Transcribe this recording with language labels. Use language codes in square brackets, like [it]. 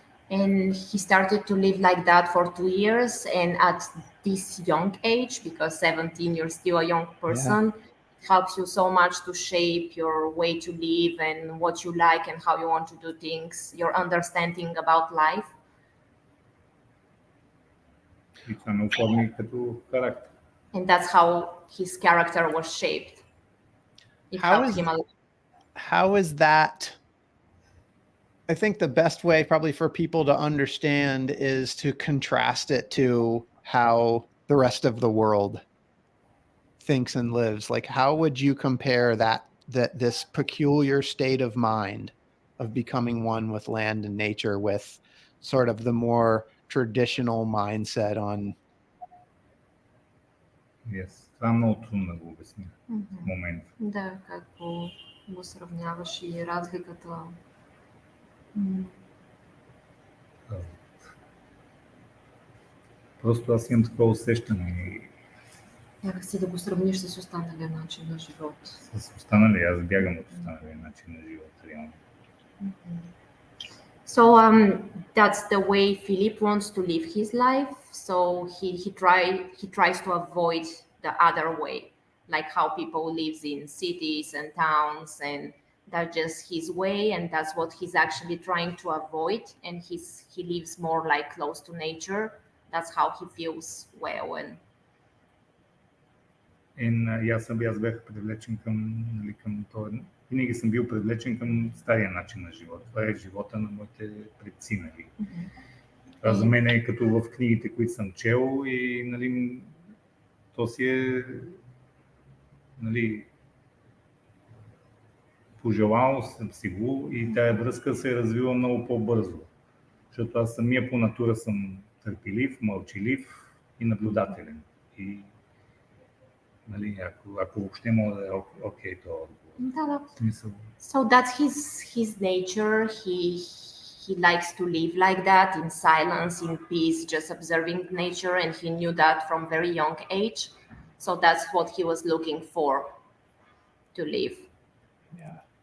[en] And he started to live like that for 2 years, and at this young age, because 17 you're still a young person, it helps you so much to shape your way to live and what you like and how you want to do things, your understanding about life. [bg] И това ме оформи като характер. [en] And that's how his character was shaped. It helped him a lot. How is that? I think the best way probably for people to understand is to contrast it to how the rest of the world thinks and lives. Like, how would you compare that this peculiar state of mind of becoming one with land and nature with sort of the more traditional mindset on? Yes. [bg] Това е много трудно да го обясня в момента. Да, какво го сравняваш и разликата? Просто аз имам такова усещане. Някак си да го сравниш с останалия начин на живот. С останалия, аз бягам от останалия начин на живот, реално. [en] So that's the way Philip wants to live his life. So he tries to avoid the other way, like how people live in cities and towns, and that's just his way, and that's what he's actually trying to avoid. And he lives more like close to nature. That's how he feels well. [bg] И аз бях привлечен към това. Винаги съм бил привлечен към стария начин на живот. Това е живота на моите предци, нали. Това за мен е като в книгите, които съм чел, и нали, то си е, нали, пожелал съм си го и тая връзка се е развила много по-бързо. Защото аз самия по натура съм търпелив, мълчалив и наблюдателен. И, нали, ако въобще мога да е окей, то Да. смисъл. [en] So that's his nature. He likes to live like that, in silence, in peace, just observing nature, and he knew that from very young age. So that's what he was looking for to live. Yeah.